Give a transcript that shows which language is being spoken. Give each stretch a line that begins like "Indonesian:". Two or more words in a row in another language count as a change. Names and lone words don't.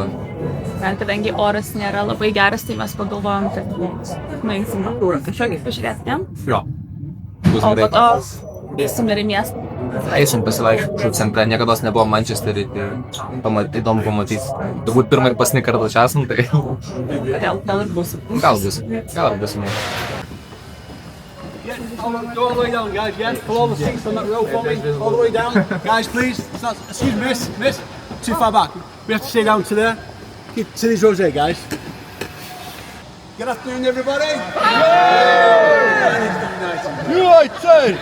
Lithuanian: Kadangi oras nėra labai geras, tai mes pagalvojom, kad nueisim į turą kažkokį pažiūrėti, ne? Jo. O po to eisim ir į miestą. Eisim pasivaikščioti centre, niekados nebuvo Manchesterį, tai įdomu pamatyti. Turbūt pirmą ir paskutinį kartą čia esam, tai... Gal ir bus. Gal bus.
English: Go all the way down, guys, yeah? Pull all the seats on that row for me, all the way down. Guys, please, excuse me, miss, too far back. We have to stay down to there. Keep to these rows here, guys. Good afternoon, everybody. United!